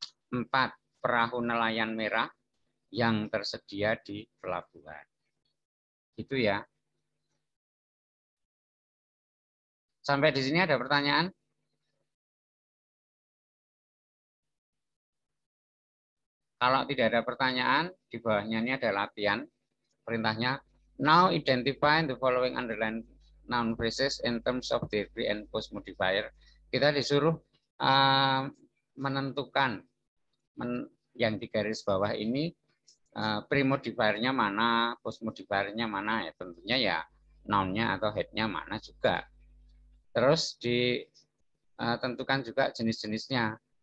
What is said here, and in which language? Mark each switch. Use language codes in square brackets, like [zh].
[id] 4 perahu nelayan merah yang tersedia di pelabuhan. Itu ya. Sampai di sini ada pertanyaan? Kalau tidak ada pertanyaan, di bawahnya ini ada latihan. Perintahnya, [en] now identify the following underlined noun phrases in terms of their pre and post modifier. [id] Kita disuruh menentukan yang di garis bawah ini pre-modifiernya mana, post-modifiernya mana, ya tentunya ya noun-nya atau head-nya mana juga. Terus ditentukan juga jenis-jenisnya.